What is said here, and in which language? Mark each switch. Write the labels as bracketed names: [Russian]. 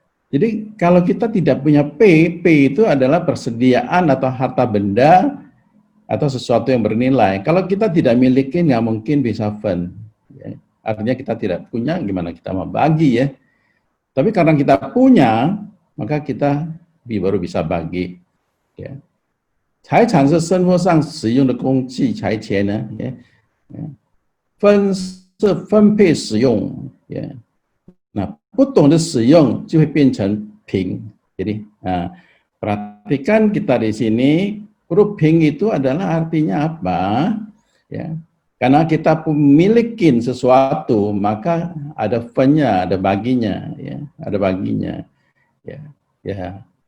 [Indonesian] Jadi kalau kita tidak punya P itu adalah persediaan atau harta benda atau sesuatu yang bernilai. Kalau kita tidak miliki, nggak mungkin bisa fun. Ya. Artinya kita tidak punya, gimana kita mau bagi ya. Tapi karena kita punya, maka kita baru bisa bagi. Ya. [Chinese] 财产是生活上使用的工具，财钱呢，分是分配使用，那不懂得使用就会变成贫。 [Indonesian] Jadi perhatikan kita di sini, huruf ping itu adalah artinya apa? Ya, karena kita memiliki sesuatu, maka ada fun-nya, ada baginya, ya, ada baginya. Ya.